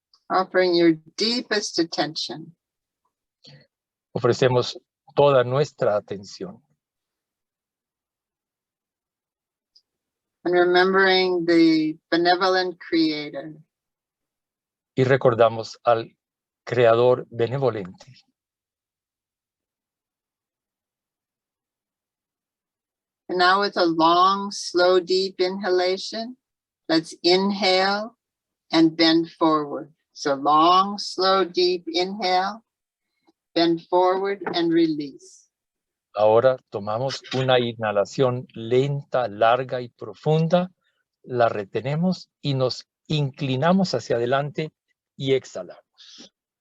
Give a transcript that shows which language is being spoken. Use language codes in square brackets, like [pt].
[en] Offering your deepest attention. [es] Ofrecemos toda nuestra atención. [en] And remembering the benevolent creator. [es] Y recordamos al Creador benevolente. [en] And now with a long, slow, deep inhalation, let's inhale and bend forward. So long, slow, deep inhale, bend forward and release. [es] Ahora tomamos una inhalación lenta, larga y profunda, la retenemos y nos inclinamos hacia adelante y exhalamos.